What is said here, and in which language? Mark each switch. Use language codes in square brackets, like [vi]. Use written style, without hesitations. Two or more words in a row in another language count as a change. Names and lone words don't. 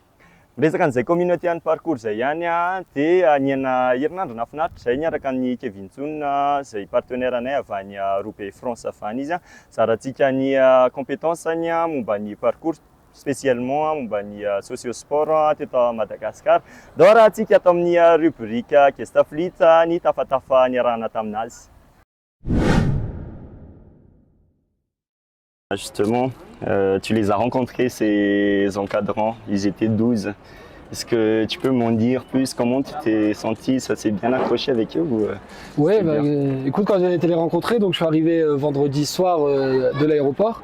[mg] Resaka an'izay communauté any parcours izay ihany dia niaina herinandro nahafinaritra izay niaraka ny Kevin Tsonina izay partenaire anay avy any Roubaix France avany izy zarantsika ny compétence-ny momba ny parcours spécialement momba ny socio-sport teto Madagasikara. Dao raha antsika atao amin'ny rubrique Gestaflit ny tafatafa niarahana taminazy. [fr] Justement, tu les as rencontrés, ces encadrants, ils étaient 12. Est-ce que tu peux m'en dire plus? Comment tu t'es senti? Ça s'est bien accroché avec eux ou, Ouais, c'est bien? écoute, quand j'ai été les rencontrer, donc je suis arrivé vendredi soir de l'aéroport.